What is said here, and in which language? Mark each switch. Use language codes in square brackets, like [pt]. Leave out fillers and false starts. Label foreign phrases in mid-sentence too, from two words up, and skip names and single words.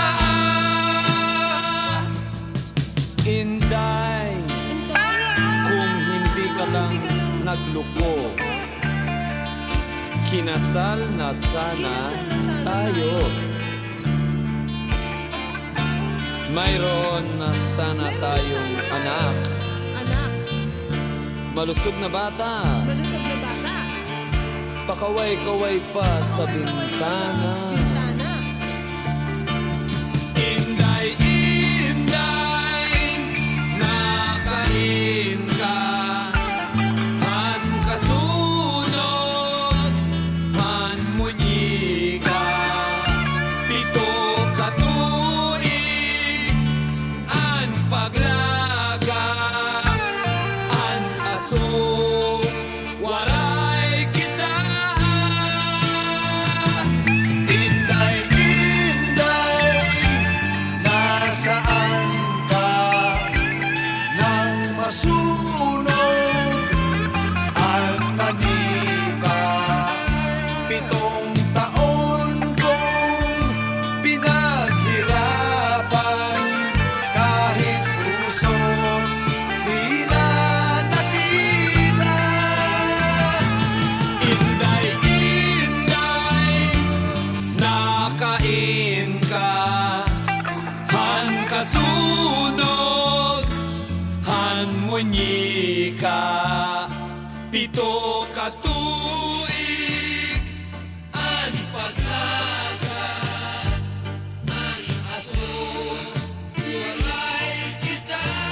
[tl] Inday, kung hindi ka lang nagluko, kinasal na sana tayo. Mayroon na sana tayong anak. Anak, Malusog na bata. malusog na bata. Pakaway-kaway pa sa bintana. Bintana. [war] Inday, inday, nakain ka. Han kasunod, han munyi ka. Pito katuig, an paglaga, an aso, waray kita. Inday, inday, [tl] nasaan ka? Nang masunod ang manika, 7 taon kong pinaghirapan, kahit puso di na nakita. [war] Inday, inday, nakain ka. Han kasunod, han munyi ka. Pito katuig, an paglaga, an aso, walay kita.